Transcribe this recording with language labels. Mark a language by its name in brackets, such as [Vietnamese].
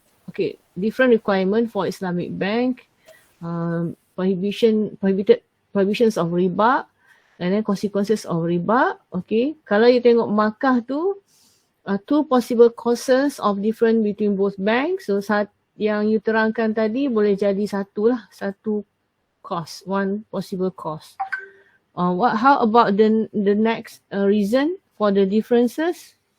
[English] Okay, different requirement for Islamic bank, prohibitions of riba, and then consequences of riba. Okay, [Malay] kalau you tengok markah tu, [English] two possible causes of difference between both banks. [Malay] So yang you terangkan tadi boleh jadi satu cause, [English] one possible cause. How about the next reason for the differences?